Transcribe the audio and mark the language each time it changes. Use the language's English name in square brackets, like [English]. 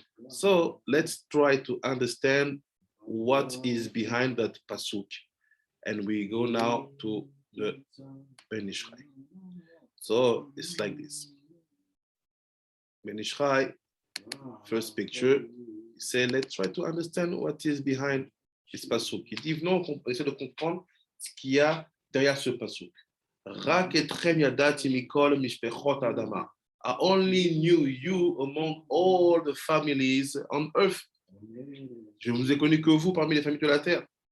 [English] So let's try to understand what is behind that pasuk. And we go now to the Ben Ishchai. So it's like this. Ben Ishchai, first picture, he said, let's try to understand what is behind this pasuk. [French] Il dit, non, on essaie de comprendre ce qu'il y a derrière ce pasuk. [Hebrew] Rak etrem yadati mikol mishpechot adama. [English] I only knew you among all the families on earth. [French] Je ne vous ai connu que vous parmi les familles de la terre.